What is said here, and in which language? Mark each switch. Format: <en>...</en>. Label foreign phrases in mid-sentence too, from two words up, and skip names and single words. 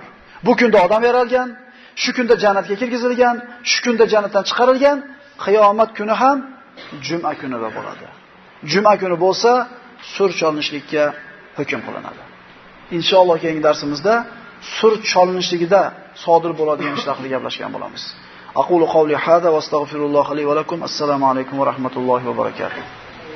<uz>Bu kunda odam yaralgan, shu kunda jannatga kirgizilgan, shu kunda jannatdan chiqarilgan, qiyomat kuni ham juma kunida bo'ladi. Juma kuni bo'lsa, sur cholinishlikka hukm qilinadi." Inshaalloh keyingi darsimizda sur cholinishligida sodir bo'ladigan ishlar haqida gaplashgan bo'lamiz.</uz> <ar>أقول قولي هذا وأستغفر الله لي ولكم. السلام عليكم ورحمة الله وبركاته.</ar>